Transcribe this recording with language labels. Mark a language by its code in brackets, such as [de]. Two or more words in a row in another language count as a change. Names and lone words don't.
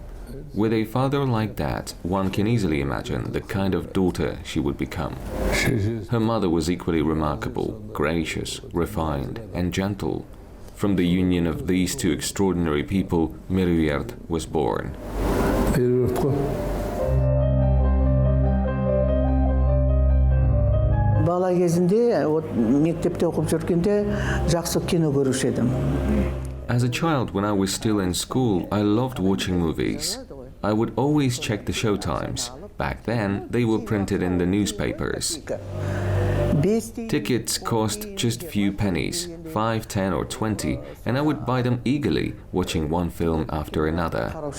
[en] With a father like that, one can easily imagine the kind of daughter she would become. Her mother was equally remarkable, gracious, refined and gentle. From the union of these two extraordinary people, Meruert was born. [kk] Бала кезінде, мектепте оқып жүргенде, жақсы кино көруші едім. [en] As a child, when I was still in school, I loved watching movies. I would always check the showtimes. Back then, they were printed in the newspapers. Tickets cost just few pennies, 5, 10 or 20, and I would buy them eagerly, watching one film after another.